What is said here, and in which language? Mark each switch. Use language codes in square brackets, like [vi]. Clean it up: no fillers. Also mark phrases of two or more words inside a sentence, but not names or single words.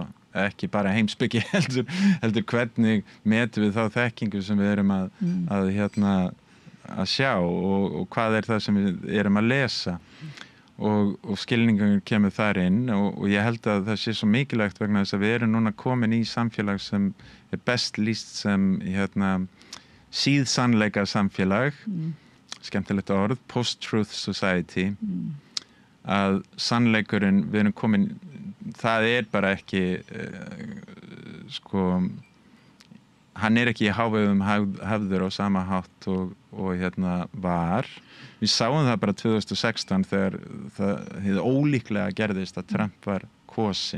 [is] Ekki bara heimspeki heldur hvernig metum við þá þekkingu sem við erum að sjá og hvað er það sem við erum að lesa og skilningur kemur þar inn og ég held að það sé svo mikilvægt vegna þess að við erum núna komin í samfélag sem er best lýst sem síðsannleika samfélag, skemmtilegt orð, [en] post-truth society, [is] að sannleikurinn, við erum komin, það er bara ekki, sko, hann er ekki í hávegum hafður á sama hátt og var. Við sáum það bara 2016 þegar það ólíklega gerðist að Trump var kosinn.